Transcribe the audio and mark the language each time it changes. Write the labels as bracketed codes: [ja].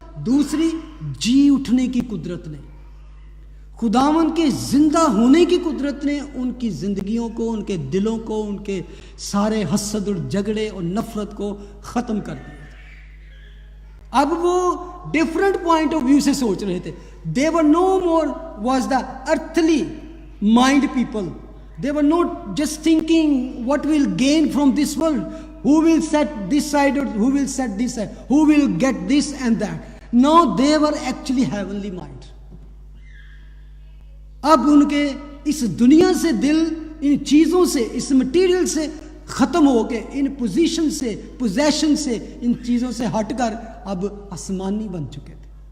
[ur] دوسری، جی اٹھنے کی قدرت نے، خداوند کے زندہ ہونے کی قدرت نے ان کی زندگیوں کو، ان کے دلوں کو، ان کے سارے حسد اور جھگڑے اور نفرت کو ختم کر دیا. اب وہ [en] different point of view [ur] سے سوچ رہے تھے. [en] they were no more was the earthly mind people. They were not just thinking what we'll gain from this world, who will set this side or who will set this side, who will get this and that. No, they were actually heavenly mind. [ur] اب ان کے اس دنیا سے دل ان چیزوں سے، اس material سے ختم ہو کے، ان پوزیشن سے، پوزیشن سے، ان چیزوں سے ہٹ کر اب آسمانی بن چکے تھے.